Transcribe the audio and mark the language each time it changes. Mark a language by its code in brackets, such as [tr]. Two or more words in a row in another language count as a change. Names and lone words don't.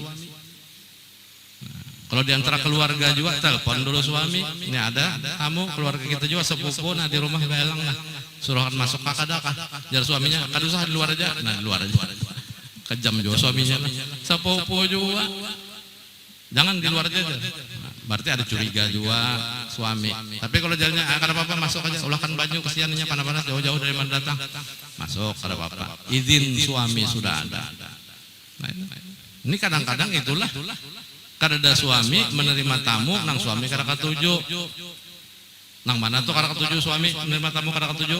[bjn] Kalau di antara keluarga juga, telepon dulu suami, ini ada tamu keluarga kita juga sepupu, nah di rumah belang lah, suruhkan masuk kakadakah, jar suaminya, kada usah di luar aja, nah di luar aja. [id] Kejam juga suaminya, sepupu juga, jangan di luar aja. Berarti ada curiga juga suami. [bjn] Tapi kalau jalannya kada apa-apa masuk aja, ulahkan baju kesiannya panas-panas jauh-jauh dari mana datang, masuk kada apa-apa. [id] Izin suami sudah ada. [bjn] Nah, ini kadang-kadang itulah. Kada ada suami menerima tamu, nang suami kada katuju. Nang mana tuh kada katuju suami menerima tamu kada katuju?